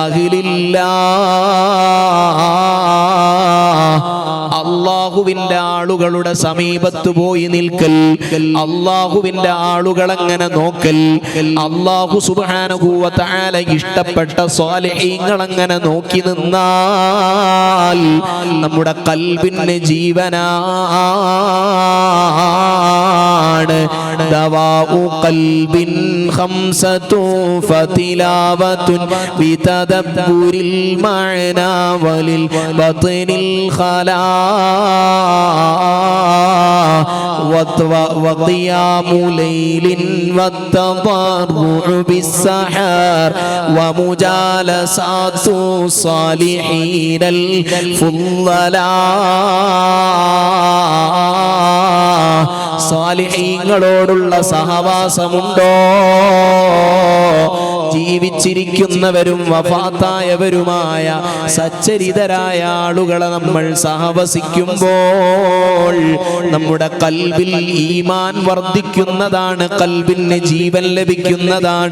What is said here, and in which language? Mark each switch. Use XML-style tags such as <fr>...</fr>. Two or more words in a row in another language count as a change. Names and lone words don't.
<ml>അഹ്ലില്ലാഹ്, അള്ളാഹുവിന്റെ ആളുകളുടെ സമീപത്ത് പോയി നിൽക്കൽ, അള്ളാഹുവിന്റെ ആളുകൾ അങ്ങനെ നോക്കൽ, അള്ളാഹു</ml> <ar>سبحانه وتعالى</ar> <ml>ഇഷ്ടപ്പെട്ട സ്വാലിഹീങ്ങൾ അങ്ങനെ നോക്കി നിന്നാൽ നമ്മുടെ കൽബിന് ജീവനാണ്.</ml> <ar>دواء قلب خمسة فتلاوة بتدبر المعنى وللبطن خلا وقيام ليل والتضرع بالسحر ومجالسات الصالحين الفضلاء.</ar> <ml>സാലിഹീങ്ങളോടുള്ള സഹവാസമുണ്ടോ? ജീവിച്ചിരിക്കുന്നവരും വഫാത്തായവരുമായ സച്ചരിതരായ ആളുകളെ നമ്മൾ സഹവസിക്കുമ്പോൾ നമ്മുടെ കൽബിൽ ഈമാൻ വർദ്ധിക്കുന്നതാണ്, കൽബിന് ജീവൻ ലഭിക്കുന്നതാണ്.</ml>